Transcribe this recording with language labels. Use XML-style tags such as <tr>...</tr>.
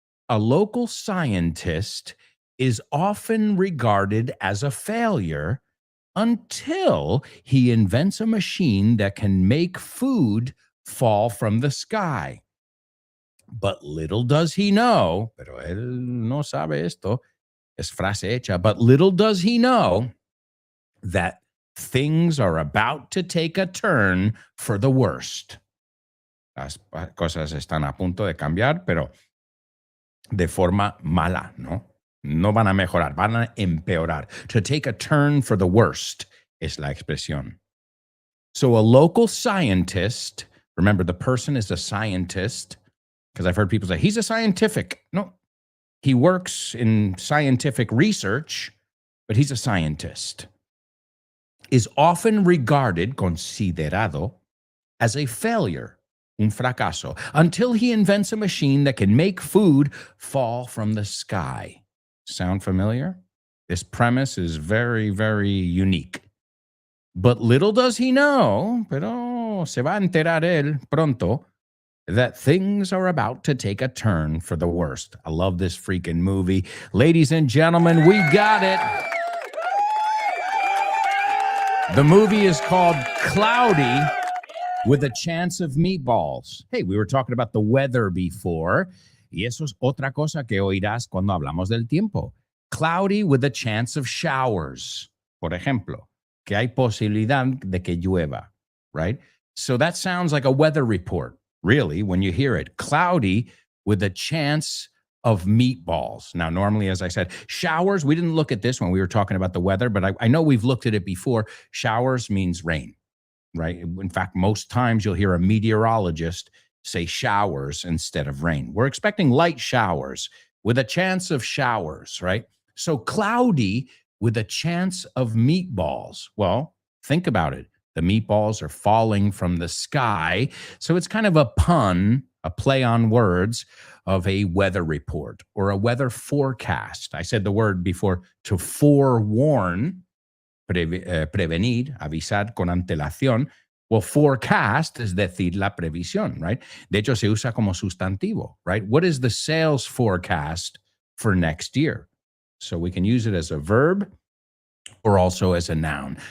<en>A local scientist is often regarded as a failure until he invents a machine that can make food fall from the sky. But little does he know,</en> <es>pero él no sabe esto, es frase hecha,</es> <en>but little does he know that things are about to take a turn for the worst.</en> <es>Las cosas están a punto de cambiar, pero de forma mala, ¿no? No van a mejorar, van a empeorar.</es> <en>To take a turn for the worst</en> <es>es la expresión.</es> <en>So a local scientist, remember the person is a scientist, because I've heard people say, he's a scientific. No, he works in scientific research, but he's a scientist. Is often regarded, considerado, as a failure</en> <es>un fracaso,</es> <en>until he invents a machine that can make food fall from the sky. Sound familiar? This premise is very, very unique. But little does he know,</en> <es>pero se va a enterar él pronto,</es> <en>that things are about to take a turn for the worst. I love this freaking movie. Ladies and gentlemen, we got it. The movie is called Cloudy with a Chance of Meatballs. Hey, we were talking about the weather before,</en> <es>y eso es otra cosa que oirás cuando hablamos del tiempo.</es> <en>Cloudy with a chance of showers.</en> <es>Por ejemplo, que hay posibilidad de que llueva, right?</es> <en>So that sounds like a weather report, really, when you hear it. Cloudy with a chance of meatballs. Now, normally, as I said, showers, we didn't look at this when we were talking about the weather, but I know we've looked at it before. Showers means rain, right? In fact, most times you'll hear a meteorologist say showers instead of rain. We're expecting light showers with a chance of showers, right? So cloudy with a chance of meatballs. Well, think about it. The meatballs are falling from the sky. So it's kind of a pun, a play on words of a weather report or a weather forecast. I said the word before, to forewarn,</en> <es>prevenir, avisar con antelación. Well, forecast es decir la previsión, right? De hecho, se usa como sustantivo, right?</es> <en>What is the sales forecast for next year? So we can use it as a verb or also as a noun.</en>